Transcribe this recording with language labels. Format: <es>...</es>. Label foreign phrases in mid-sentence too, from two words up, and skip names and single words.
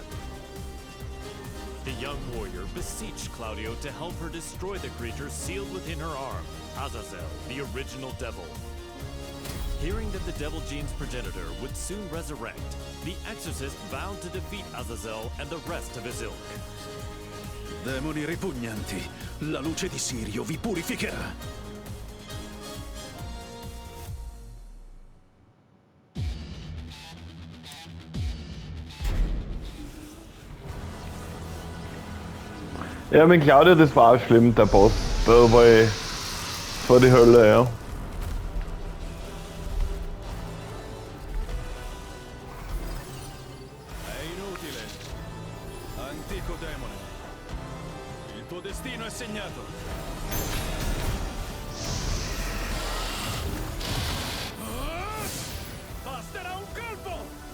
<en>The young warrior beseeched Claudio to help her destroy the creature sealed within her arm, Azazel, the original devil. Hearing that the Devil Gene's progenitor would soon resurrect, the exorcist vowed to defeat Azazel and the rest of his ilk.</en> <it>Demoni ripugnanti, la luce di Sirio vi purificherà.</it> <de>Ja, mit Claudia, das war auch schlimm, der Boss. Da war ich vor die Hölle, ja.</de> <it>È inutile. Antico demone. Il tuo destino è segnato. Basterà un colpo!</it>